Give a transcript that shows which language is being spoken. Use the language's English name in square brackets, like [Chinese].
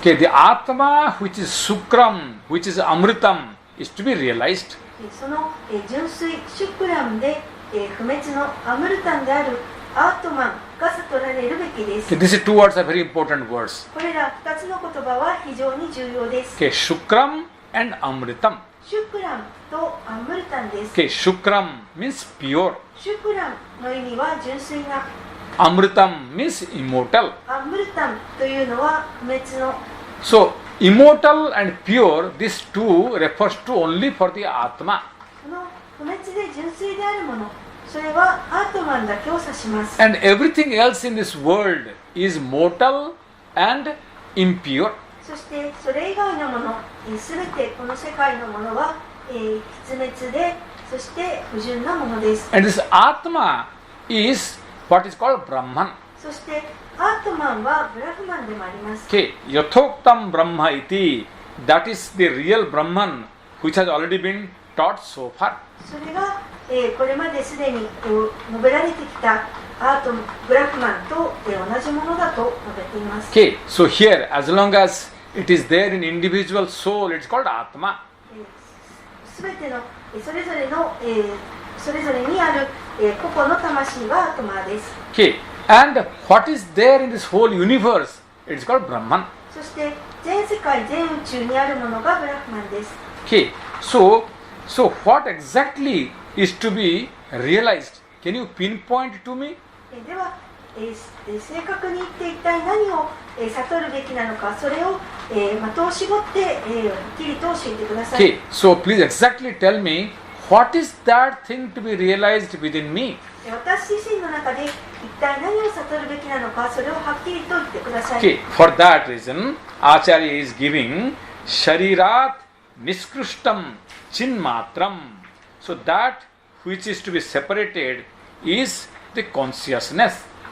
[English] Okay, the Atma which is Sukram, which is Amritam, is to be realized. [Japanese] その純粋シュクラムで不滅のアムルタンであるアートマンが悟られるべきです。 [English] Okay, these two words are very important words. [Japanese] これら2つの言葉は非常に重要です。 [English] Okay, Shukram and Amritam. [Japanese] シュクラムとアムルタンです。 [English] Okay, Shukram means pure. [Japanese] シュクラムの意味は純粋な。 [English] Amritam means immortal. [Japanese] アムルタンというのは不滅の。 [English] So, immortal and pure, these two refers to only for the Atma. [Japanese] この不滅で純粋であるもの、それはアートマンだけを指します。 [English] And everything else in this world is mortal and impure. [Japanese] そしてそれ以外のもの、すべてこの世界のものは、必滅で、そして不純なものです。 [English] And this Atma is what is called Brahman. [Japanese] そしてアートマンはブラフマンでもあります。 [English] Okay, [Sanskrit] Yathoktam Brahma iti, [English] that is the real Brahman which has already been taught so far. [Japanese] それが、これまですでに述べられてきたアートブラフマンと、同じものだと述べています。 [English] Okay, so here, as long as it is there in individual soul, it's called Atma. [Japanese] すべてのそれぞれの、それぞれにある、個々の魂はアートマーです。 [English] Okay, and what is there in this whole universe, it is called Brahman. [Japanese] そして全世界全宇宙にあるものがブラフマンです。 [English] Okay, so what exactly is to be realized? Can you pinpoint to me? [Japanese] では、正確に言って一体何を、悟るべきなのか、それを、的を絞って、はっきりと教えてください。 [English] Okay, so please exactly tell me what is that thing to be realized within me? [Japanese] 私自身の中で一体何を悟るべきなのか、それをはっきりと言ってください。 [English] Okay, for that reason, Acharya is giving [Sanskrit] Sharirat Niskrishtam Chinmatram. [English] So that which is to be separated is the consciousness.